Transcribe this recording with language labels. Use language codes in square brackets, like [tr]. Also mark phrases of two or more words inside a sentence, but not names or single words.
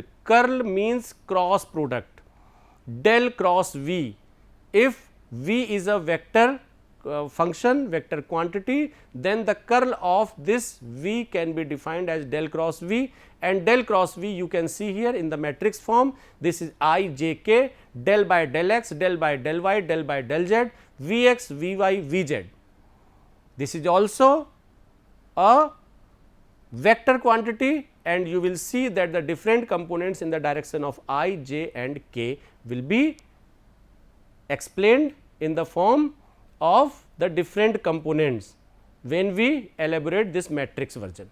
[en] Curl means cross product, del cross v. If v is a vector function, vector quantity, then the curl of this v can be defined as del cross v, and del cross v you can see here in the matrix form. This is I, j, k, del by del x, del by del y, del by del z, v x, v y, v z. This is also a vector quantity, and you will see that the different components in the direction of I, j and k will be explained in the form of the different components when we elaborate this matrix version.